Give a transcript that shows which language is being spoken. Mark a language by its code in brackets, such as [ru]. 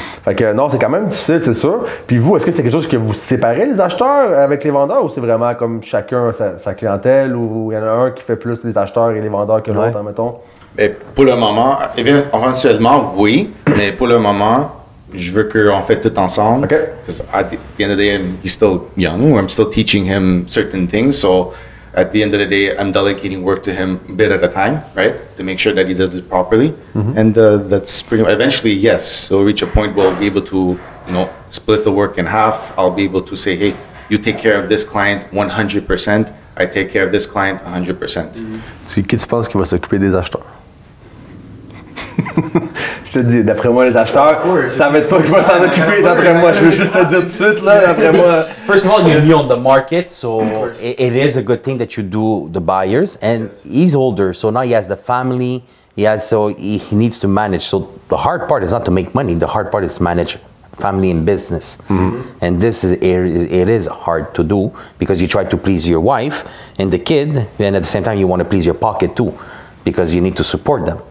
[fr] Fait que non, c'est quand même difficile, c'est sûr. Puis vous, est-ce que c'est quelque chose que vous séparez les acheteurs avec les vendeurs ou c'est vraiment comme chacun sa clientèle ou il y en a un qui fait plus les acheteurs et les vendeurs que l'autre, admettons? Mais pour le moment, éventuellement, oui, mais pour le moment, je veux qu'on fait tout ensemble. Okay. [en] Because at the end of the day, he's still young. I'm still teaching him certain things. So at the end of the day, I'm delegating work to him a bit at a time, right? To make sure that he does it properly. And that's pretty much, eventually, yes, we'll reach a point where we'll be able to split the work in half. I'll be able to say, hey, you take care of this client 100%. I take care of this client 100%. [fr] Qui tu penses qui va s'occuper des acheteurs? Je te dis, d'après moi, les acheteurs, ça ne veut pas que je vais s'en occuper, d'après moi. Je veux juste te dire tout de suite, là, d'après moi. [en] First of all, you're new on the market, so it is a good thing that you do the buyers. And he's older, so now he has the family. He needs to manage. So the hard part is not to make money. The hard part is to manage family and business. And it is hard to do because you try to please your wife and the kid, and at the same time you want to please your pocket too, because you need to support them.